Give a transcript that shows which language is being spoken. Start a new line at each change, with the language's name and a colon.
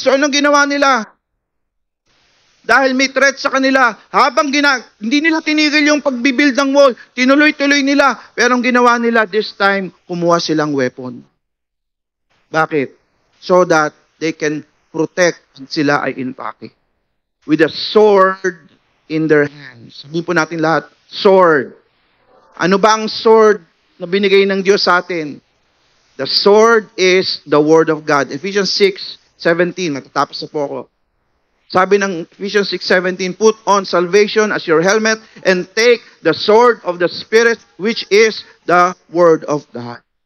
Filipino: So anong ginawa nila? Dahil may threat sa kanila, habang hindi nila tinigil yung pagbibuild ng wall, tinuloy-tuloy nila. Pero ang ginawa nila this time, kumuha silang weapon. Bakit?
English: So that they can protect
Filipino: sila ay
English: intact. With a sword in their hands.
Filipino: Sabihin po natin lahat, sword. Ano ba ang sword na binigay ng Diyos sa atin?
English: The sword is the Word of God. Ephesians 6:17,
Filipino: matatapos na po ako. Sabi ng
English: Ephesians 6:17, put on salvation as your helmet and take the sword of the Spirit, which is the Word of God.